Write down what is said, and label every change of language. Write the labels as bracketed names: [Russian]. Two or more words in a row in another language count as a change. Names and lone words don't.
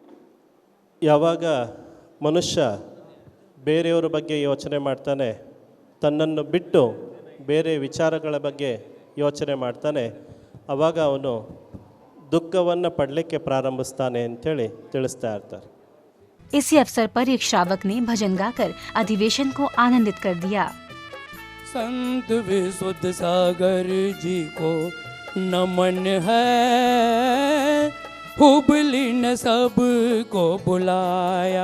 [Kannada] ಯಾವಾಗ ಮನುಷ್ಯ ಬೇರೆಯವರ ಬಗ್ಗೆ ಯೋಚನೆ ಮಾಡ್ತಾನೆ, ತನ್ನನ್ನು ಬಿಟ್ಟು ಬೇರೆ ವಿಚಾರಗಳ ಬಗ್ಗೆ ಯೋಚನೆ ಮಾಡ್ತಾನೆ, ಆವಾಗ ಅವನು ದುಃಖವನ್ನು ಪಡಲಿಕ್ಕೆ ಪ್ರಾರಂಭಿಸ್ತಾನೆ ಅಂಥೇಳಿ ತಿಳಿಸ್ತಾ ಇರ್ತಾರೆ. [Hindi] इसी अवसर पर एक श्रावक ने भजन गाकर अधिवेशन को आनंदित कर दिया। संत विशुद्ध सागर जी को नमन है, हुबली ने सबको बुलाया।